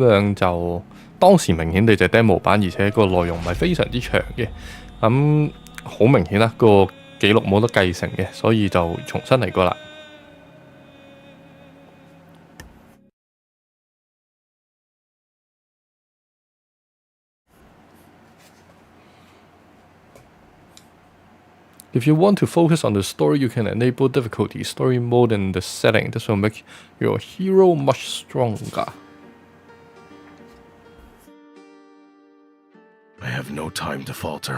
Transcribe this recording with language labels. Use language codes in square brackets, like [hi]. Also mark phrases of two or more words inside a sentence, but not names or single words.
[yue] 樣就當時明顯地就 demo 版，而且個內容唔係非常之長嘅，咁好明顯啦，個記錄冇得繼承嘅，所以就重新嚟過啦。 [en] If you want to focus on the story, you can enable difficulty story mode in the setting. This will make your hero much stronger. I have no time to falter.